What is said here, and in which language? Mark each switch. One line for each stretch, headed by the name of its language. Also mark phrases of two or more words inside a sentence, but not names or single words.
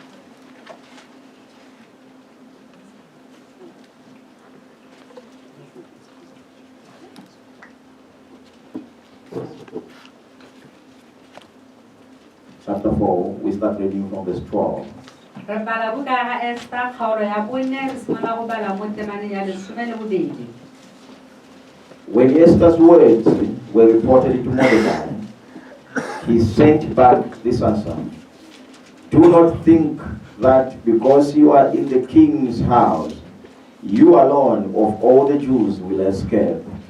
English: Chapter 4, we start reading from verse 12.
Tswana: Re bala buka ya ga Esther kgaolo ya bone re simolola go bala mo temaneng ya 12.
English: When Esther's words were reported to Mordecai, he sent back this answer. Do not think that because you are in the king's house, you alone of all the Jews will escape.